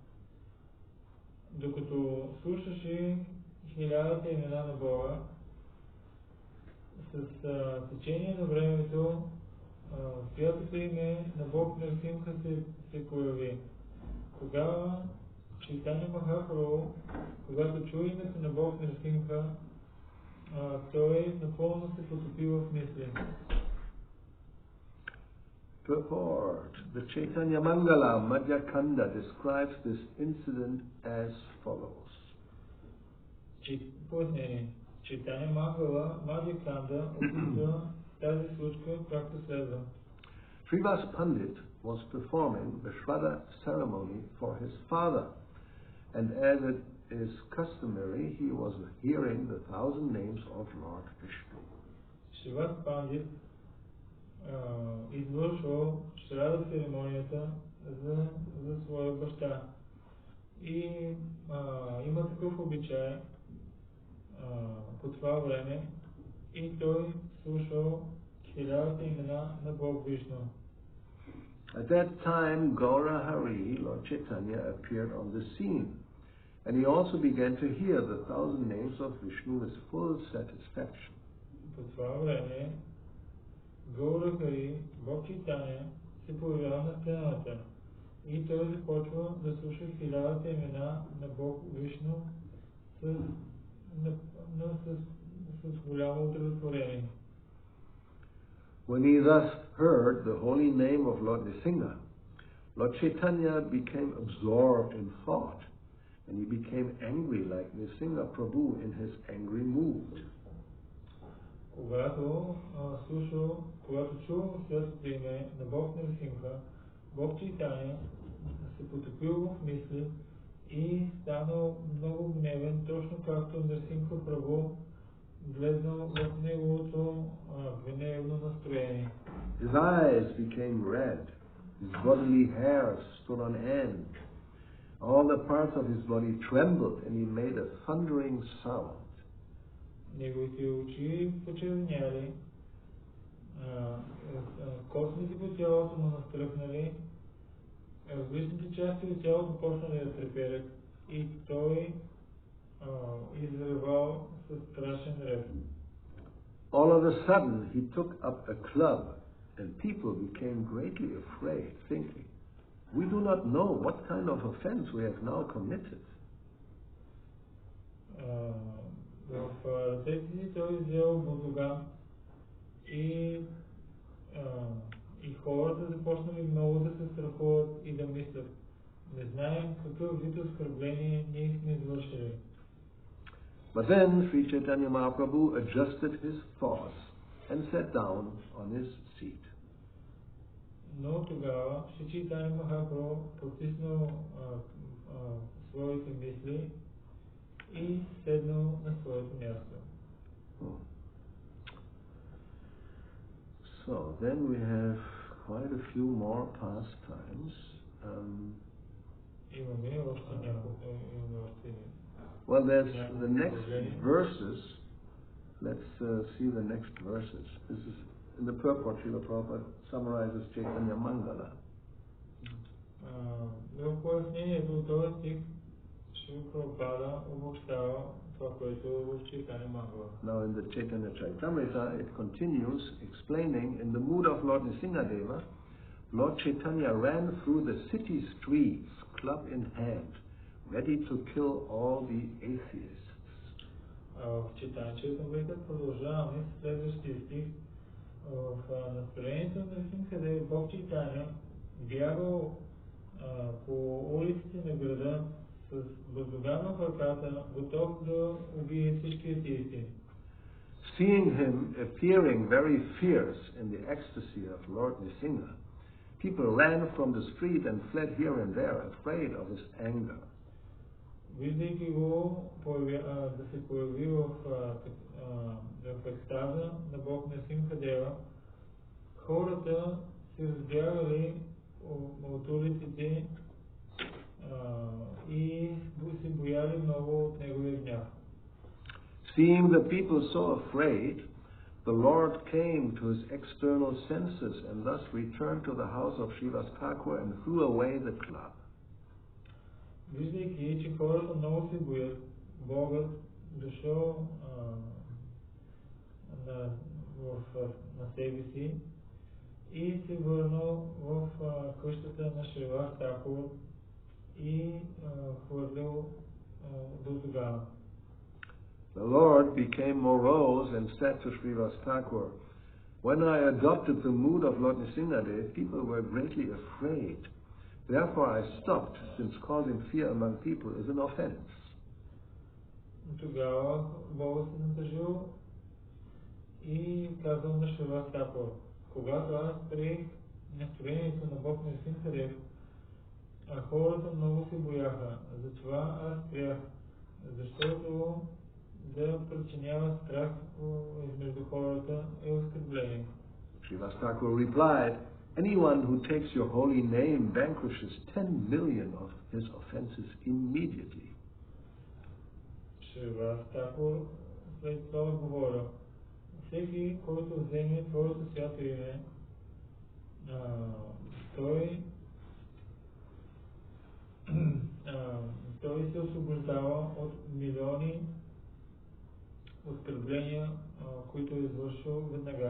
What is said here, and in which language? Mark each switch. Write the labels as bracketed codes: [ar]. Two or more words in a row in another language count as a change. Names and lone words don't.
[bg] Докато слушаше 1000 имена на Бога, с течение на времето святото име на Бог Нрсимха се появи. Тогава Чайтаня Махапрабху, когато чу името на Бог Нрсимха, той напълно се потопи в мисли. [en] Purport. The Chaitanya Mangala Madhya Khanda describes this incident as follows. [bg] Пояснение. Чайтаня Мангала Madhya Khanda описва тази случка както следва. [en] Srivas Pandit was performing the Shraddha ceremony for his father, and as it is customary, he was hearing the 1,000 names of Lord Vishnu. [bg] Сривас Пандит извършвал Шрада церемонията за своя баща. И има такъв обичай по това време и той слушал 1000 имена на Бог Вишну. [en] At that time, Gauravani, Lord Chaitanya, appeared on the scene, and he also began to hear the 1,000 names of Vishnu with full satisfaction. [bg] По това време Гауравани, Бог Чайтаня, се появява на сцената и той започва да слуша 1000 имена на Бог Вишну с голямо удовлетворение. [en] When he thus heard the holy name of Lord Nrsimha, Lord Chaitanya became absorbed in thought, and he became angry like Nrsimha Prabhu in his angry mood. [bg] Когато чул святото име на Бог Нрсимха, Бог Чайтаня се потопил в мисли и станал много гневен, точно както Нрсимха Прабhu влезнал в неговото гневно настроение. [en] His eyes became red, his bodily hair stood on end, all the parts of his body trembled, and he made a thundering sound. [bg] Неговите очи почервеняли, костните по тялото му настръхнали, различните части от тялото почнали да треперят и той изревал със страшен рев. [en] All of a sudden he took up a club And people became greatly afraid, thinking, we do not know what kind of offense we have now committed. [bg] В ръцете си той взел бузуган и хората започнали много да се страхуват и да мислят. Не знаем какъв вид оскърбление ние сме извършили. [en] But then Sri Chaitanya Mahaprabhu adjusted his thoughts and sat down on his seat. [bg] Но тогава Шри Чайтanya Махапрабху потиснал своите мисли и седнал на своето място. [en] So then we have quite a few more pastimes. Well, there's the next verses. Let's see the next verses. This is in the purport. Srila Prabhupada summarizes Chaitanya Mangala. [bg] В пояснението от този стих Шрила Прабхупада обобщава това, което е в Chaitanya Mangala. [en] Now in the Chaitanya Charitamrita it continues explaining in the mood of Lord Nrsingadeva, Lord Chaitanya ran through the city streets, club in hand, ready to kill all the atheists. [bg] В Chaitanya Charitamrita продължаваме с следващия стих. В настроението на Нрсимхадева Бог Чайтаня бягал по улиците на града с бузуган в ръката, готов да убие всички атеисти. [en] Seeing him appearing very fierce in the ecstasy of Lord Nrsimha, people ran from the street and fled here and there, afraid of his anger. [bg] Виждайки го да се появи в екстаза на Бог Нрсимхадева, хората се разбягали от улиците и се бояли много от неговия гняв. [en] Seeing the people so afraid, the Lord came to his external senses and thus returned to the house of Srivasa Thakura and threw away the club. [bg] Виждайки, че хората много се боят, Богът дошъл на себе си и се върнал в къщата на Сриваса Thakura и хвърлил бузугана. [en] The Lord became morose and said to Srivasa Thakura, when I adopted the mood of Lord Nrsingadeva, people were greatly afraid. Therefore I stopped, since causing fear among people is an offense. [bg] Тогава Бог се натъжил и казал на Сриваса Thakura, когато аз приех настроението на Бог Нрсимхадев, хората много се бояха. Затова аз спрях, защото да причинява страх измежду хората е оскърбление. [en] Srivasa Thakura replied, anyone who takes your holy name vanquishes 10 million of his offenses immediately. [bg] Srivasa Thakura след това отговорил, всеки, който вземе твоето свято име, той се освобождава от милиони оскърбления, които е извършил веднага.